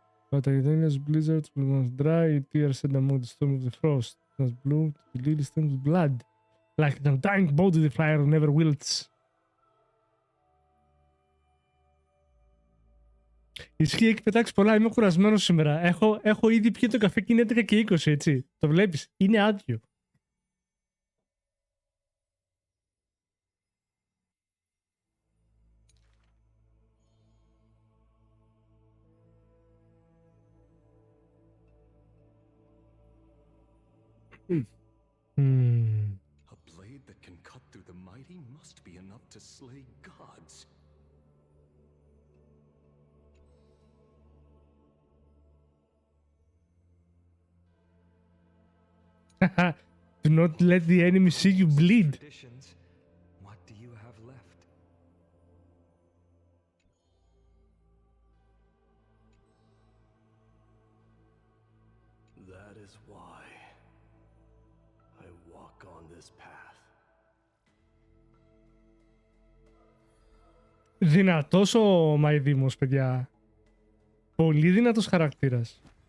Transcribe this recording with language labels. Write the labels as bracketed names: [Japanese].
[English] But Aridania's blizzards will not dry, tears shed among the storm of the frost. As blue, the lily stained with blood. Like an undying body, the fire never wilts. [Greek] Ισχύει, έχει πετάξει πολλά. Είμαι κουρασμένος σήμερα. Έχω ήδη πιει το καφέ και είναι 11 και 20, έτσι. Το βλέπεις. Είναι άδειο. [English] A blade that can cut through the mighty must be enough to slay gods. Do not let the enemy see you bleed. Traditions, what do you have left? That is why I walk on this path. [Greek] Δυνατός ο Μαϊδήμος, παιδιά. Πολύ δυνατός χαρακτήρας.